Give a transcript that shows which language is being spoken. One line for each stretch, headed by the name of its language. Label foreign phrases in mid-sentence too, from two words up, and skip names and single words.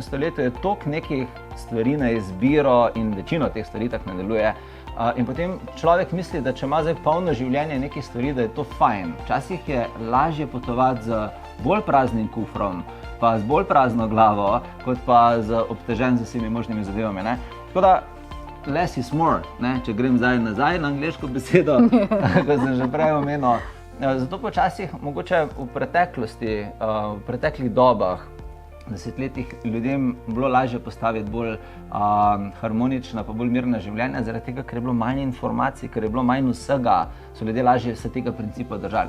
Slovenian: stoletju je toliko nekih stvari na izbiro in večino teh stvari tako ne deluje. In potem človek misli, da če ima zdaj polno življenje nekih stvari, da je to fajn. Včasih je lažje potovati z bolj praznim kufrom, pa z bolj prazno glavo, kot pa z obtežen z vsemi možnimi zadevami. Tako da,
English: less is more,
Slovenian: če grem zdaj nazaj na angleško besedo, kot sem že prej omenil. Zato počasih mogoče v preteklosti, v preteklih dobah desetletjih ljudem bilo lažje postaviti bolj harmonična, pa bolj mirna življenja, zaradi tega, ker je bilo manj informacij, ker je bilo manj vsega, so ljudje lažje se tega principa držali.